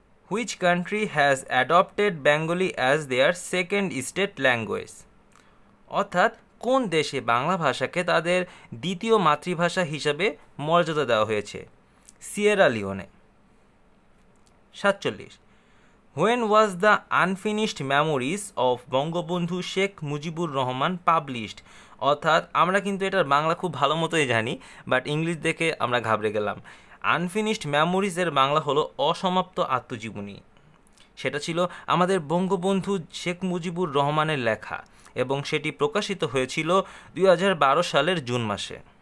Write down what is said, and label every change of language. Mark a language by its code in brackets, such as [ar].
[en] Which country has adopted Bengali as their second state language? [bn] অর্থাৎ কোন দেশে বাংলা ভাষাকে তাদের দ্বিতীয় মাতৃভাষা হিসাবে মর্যাদা দেওয়া হয়েছে? Sierra Leone. 47. [en] When was the unfinished memories of Bangabandhu Sheikh Mujibur Rahman published? [bn] অর্থাৎ আমরা কিন্তু এটার বাংলা খুব ভালো মতোই জানি, বাট ইংলিশ দেখে আমরা ঘাবড়ে গেলাম। আনফিনিশড মেমোরিজের বাংলা হলো অসমাপ্ত আত্মজীবনী। সেটা ছিল আমাদের বঙ্গবন্ধু শেখ মুজিবুর রহমানের লেখা, এবং সেটি প্রকাশিত হয়েছিল 2012 সালের জুন মাসে।